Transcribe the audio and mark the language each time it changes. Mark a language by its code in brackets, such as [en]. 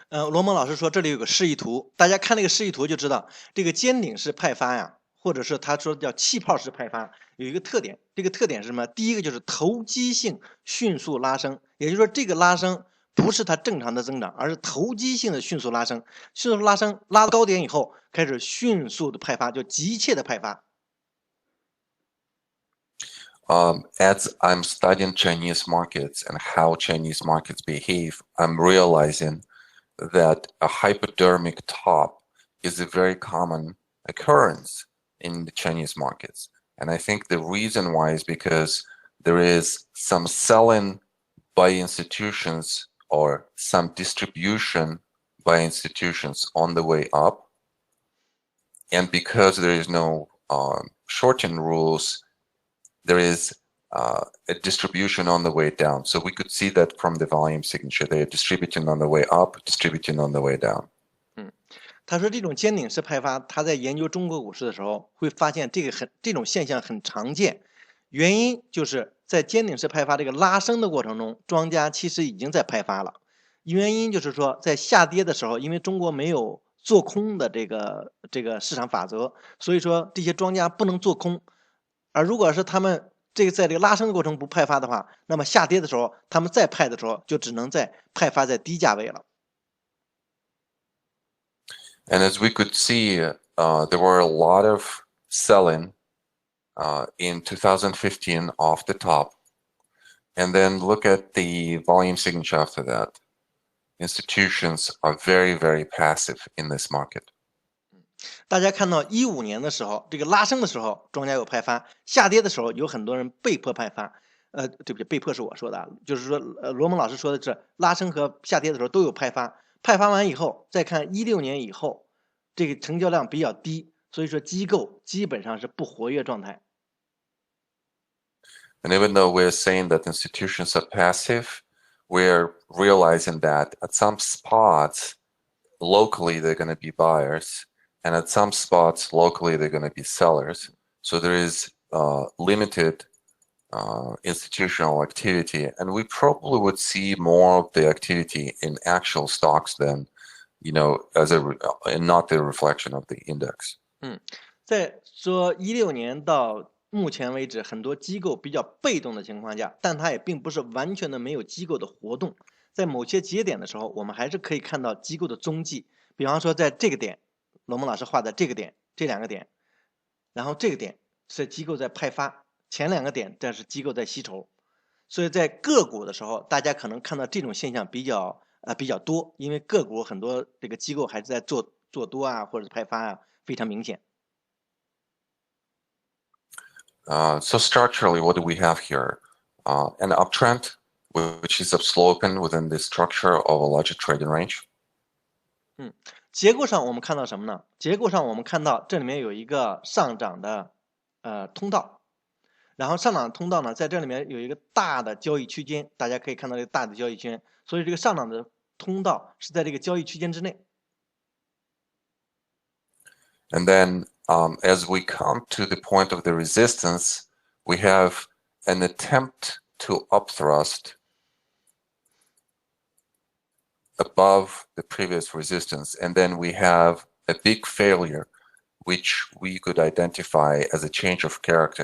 [zh] 罗蒙老师说这里有个示意图，大家看这个示意图就知道，这个尖顶式派发呀，或者是他说叫气泡式派发，有一个特点，这个特点是什么？第一个就是投机性迅速拉升，也就是说这个拉升不是它正常的增长，而是投机性的迅速拉升，迅速拉升拉到高点以后开始迅速的派发，就急切的派发。 [en] As I'm studying Chinese markets and how Chinese markets behave, I'm realizing that a hypodermic top is a very common occurrence in the Chinese markets. And I think the reason why is because there is some selling by institutions or some distribution by institutions on the way up. And because there is no short-term rules, there is a distribution on the way down. So we could see that from the volume signature. They are distributing on the way up, distributing on the way down. [zh] 他说这种尖顶式派发，他在研究中国股市的时候会发现这种现象很常见，原因就是在尖顶式派发这个拉升的过程中，庄家其实已经在派发了。原因就是说在下跌的时候，因为中国没有做空的这个市场法则，所以说这些庄家不能做空。而如果是他们在这个拉升的过程不派发的话，那么下跌的时候他们再派的时候就只能再派发在低价位了。 [en] And as we could see, there were a lot of selling in 2015 off the top. And then look at the volume signature after that. Institutions are very, very passive in this market. [zh] 大家看到15年的时候，这个拉升的时候，庄家有派发；下跌的时候，有很多人被迫派发。对不起，被迫是我说的，就是说，罗蒙老师说的是拉升和下跌的时候都有派发。派发完以后，再看16年以后，这个成交量比较低，所以说机构基本上是不活跃状态。 [en] And even though we're saying that institutions are passive, we're realizing that at some spots, locally, they're going to be buyers, and at some spots, locally, they're going to be sellers. So there is limited institutional activity, and we probably would see more of the activity in actual stocks than, and not the reflection of the index. [zh] 在说16年到目前为止，很多机构比较被动的情况下，但它也并不是完全的没有机构的活动。在某些节点的时候，我们还是可以看到机构的踪迹。比方说，在这个点，罗蒙老师画的这个点，这两个点，然后这个点是机构在派发，前两个点这是机构在吸筹。所以在个股的时候，大家可能看到这种现象比较多，因为个股很多这个机构还是在做多啊，或者派发啊，非常明显。 [en] So structurally, what do we have here? An uptrend, which is upsloping within the structure of a larger trading range. [zh] 结构上我们看到什么呢？结构上我们看到这里面有一个上涨的通道，然后上涨通道呢，在这里面有一个大的交易区间，大家可以看到这个大的交易圈，所以这个上涨的通道是在这个交易区间之内。 [en] And then as we come to the point of the resistance, we have an attempt to upthrust above the previous resistance. And then we have a big failure, which we could identify as a change of character.